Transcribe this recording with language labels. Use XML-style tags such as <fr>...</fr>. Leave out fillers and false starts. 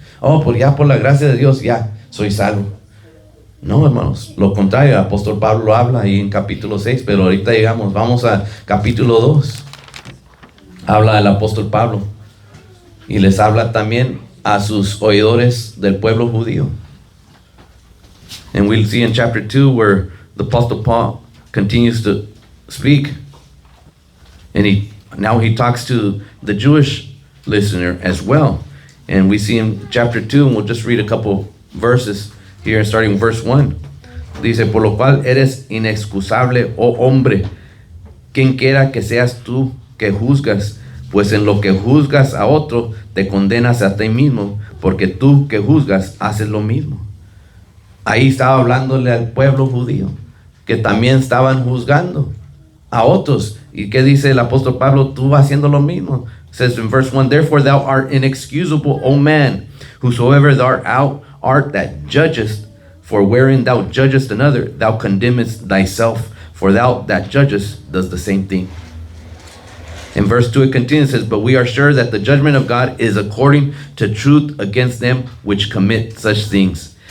<es>Oh, pues ya por la gracia de Dios ya soy salvo. No, hermanos, lo contrario, el apóstol Pablo habla ahí en capítulo 6, pero ahorita vamos a capítulo 2. Habla el apóstol Pablo y les habla también a sus oidores del pueblo judío.</es> <en>And we'll see in chapter 2 where the apostle Paul continues to speak. And now he talks to the Jewish listener as well. And we see in chapter 2, and we'll just read a couple verses here, starting in verse 1.</en> <es>Dice, por lo cual eres inexcusable, oh hombre, quien quiera que seas tú que juzgas, pues en lo que juzgas a otro, te condenas a ti mismo, porque tú que juzgas haces lo mismo. Ahí estaba hablándole al pueblo judío, que también estaban juzgando a otros. ¿Y qué dice el apóstol Pablo? Tú vas haciendo lo mismo.</es> <en>It says in verse 1, therefore thou art inexcusable, O man, whosoever thou art that judgest, for wherein thou judgest another, thou condemnest thyself, for thou that judgest does the same thing. In verse 2 it continues, it says, but we are sure that the judgment of God is according to truth against them which commit such things.</en>